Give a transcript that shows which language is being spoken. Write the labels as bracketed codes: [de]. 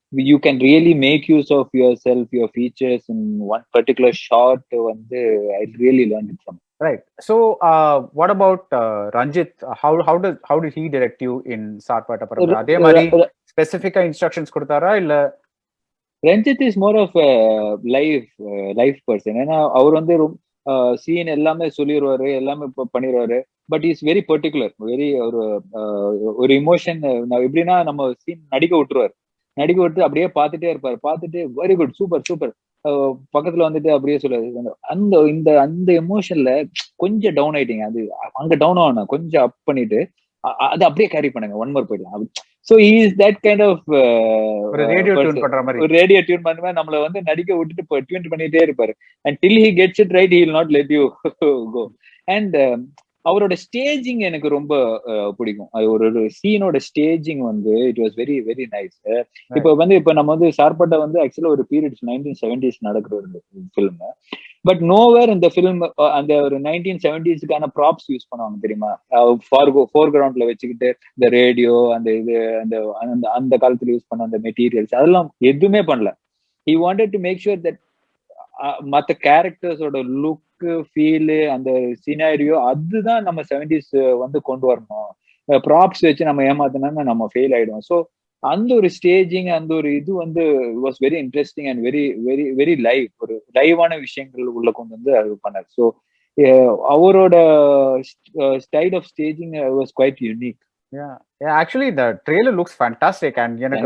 [en] You can really make use of yourself, your features in one particular shot. வந்து I really learned it from him. Right. So what about Ranjit? How did he direct you in Sarpatta Parambarai? [ta] அதே மாதிரி ஸ்பெசிஃபிக்கா instructions கொடுத்தாரா இல்ல? [en] Ranjith is more of life person. [ta] ஏன்னா அவர் வந்து scene எல்லாமே சொல்லிடுவாரு, எல்லாமே பண்ணிடுவாரு. [en] But is very particular. [ta] Very ஒரு இமோஷன் எப்படின்னா நம்ம சீன் நடிக்க விட்டு அப்படியே பார்த்துட்டே இருப்பாரு. பார்த்துட்டு வெரி குட், சூப்பர் பக்கத்துல வந்துட்டு அப்படியே சொல்லுவாரு. அந்த எமோஷன்ல கொஞ்சம் டவுன் ஆயிட்டீங்க, அது அங்க டவுன் ஆகணும், கொஞ்சம் அப் பண்ணிட்டு அது அப்படியே கேரி பண்ணுங்க, ஒன் மோர் போயிடலாம். [en] So he is that kind of [ta] ஒரு ரேடியோ டியூன் பண்ற மாதிரி. ஒரு ரேடியோ டியூன் பண்ணுவா, நம்மள வந்து நடிக்க விட்டுட்டு டியூன் பண்ணிட்டே இருப்பாரு. [en] until he gets it right, he will not let you go. [ta] And அவரோட ஸ்டேஜிங் எனக்கு ரொம்ப பிடிக்கும். அது ஒரு சீனோட ஸ்டேஜிங் வந்து [en] It was very very nice. [ta] இப்ப நம்ம வந்து சார்பட்டா வந்து ஆக்சுவலா ஒரு பீரியட் 1970s நடக்கிற ஒரு ஃபிலிம். பட் நோவேர் இந்த ஃபிலிம் அந்த ஒரு 1970ஸ்க்கான ப்ராப்ஸ் யூஸ் பண்ணுவாங்க தெரியுமா? ஃபோர் கிரவுண்ட்ல வச்சுக்கிட்டு இந்த ரேடியோ அந்த இது அந்த அந்த காலத்துல யூஸ் பண்ண அந்த மெட்டீரியல்ஸ் அதெல்லாம் எதுவுமே பண்ணல. [en] he wanted to make sure that [ta] மற்ற கேரக்டர்ஸோட லுக்கு ஃபீலு அந்த சினாரியோ அதுதான் நம்ம 70s வந்து கொண்டு வரணும். ப்ராப்ஸ் வச்சு நம்ம ஏமாத்தினா நம்ம ஃபெயில் ஆயிடும். ஸோ அந்த ஒரு ஸ்டேஜிங் அந்த ஒரு இது வந்து [en] Was very interesting and very very very live. [ta] ஒரு லைவான விஷயங்கள் உள்ள கொண்டு வந்து அது பண்ணார். ஸோ அவரோட [en] Style of staging was quite unique. Actually the trailer looks fantastic and [ta] எனக்கு